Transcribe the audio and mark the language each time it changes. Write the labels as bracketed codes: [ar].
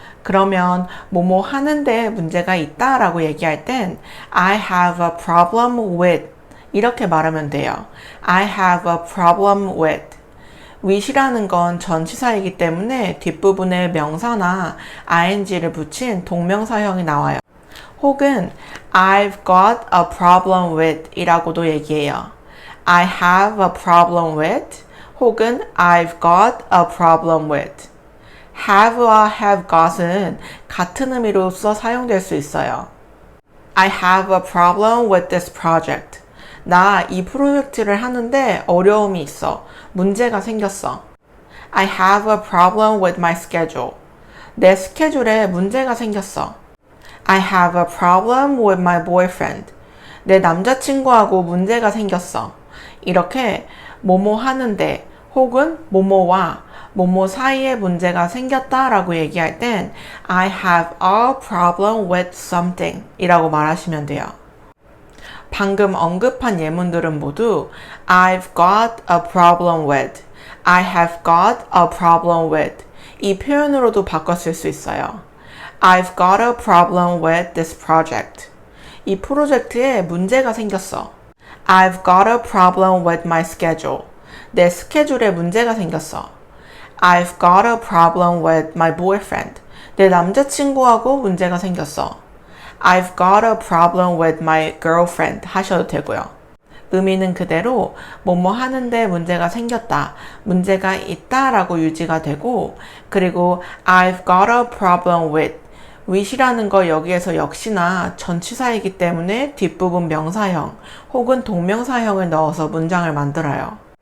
[ko] 그러면 뭐뭐 하는데 문제가 있다 라고 얘기할 땐 [en] I have a problem with [ko] 이렇게 말하면 돼요. [en] I have a problem with [ko] with이라는 건 전치사이기 때문에 뒷부분에 명사나 ing를 붙인 동명사형이 나와요. [en] 혹은 I've got a problem with [ko] 이라고도 얘기해요. [en] I have a problem with 혹은 I've got a problem with have와 have got은 [ko] 같은 의미로서 사용될 수 있어요. [en] I have a problem with this project. [ko] 나 이 프로젝트를 하는데 어려움이 있어. 문제가 생겼어. [en] I have a problem with my schedule. [ko] 내 스케줄에 문제가 생겼어. [en] I have a problem with my boyfriend. [ko] 내 남자친구하고 문제가 생겼어. 이렇게 뭐뭐 하는데 혹은 뭐뭐와 뭐뭐 사이에 문제가 생겼다라고 얘기할 땐 [en] I have a problem with something [ko] 이라고 말하시면 돼요. 방금 언급한 예문들은 모두 [en] I've got a problem with, [ko] I have got a problem with 이 표현으로도 바꿔 쓸 수 있어요. [en] I've got a problem with this project. [ko] 이 프로젝트에 문제가 생겼어. [en] I've got a problem with my schedule. [ko] 내 스케줄에 문제가 생겼어. [en] I've got a problem with my boyfriend. [ko] 내 남자친구하고 문제가 생겼어. [en] I've got a problem with my girlfriend [ko] 하셔도 되고요. 의미는 그대로 뭐뭐 하는데 문제가 생겼다, 문제가 있다 라고 유지가 되고, 그리고 [en] I've got a problem with [ko] 이라는 거 여기에서 역시나 전치사이기 때문에 뒷부분 명사형 혹은 동명사형을 넣어서 문장을 만들어요.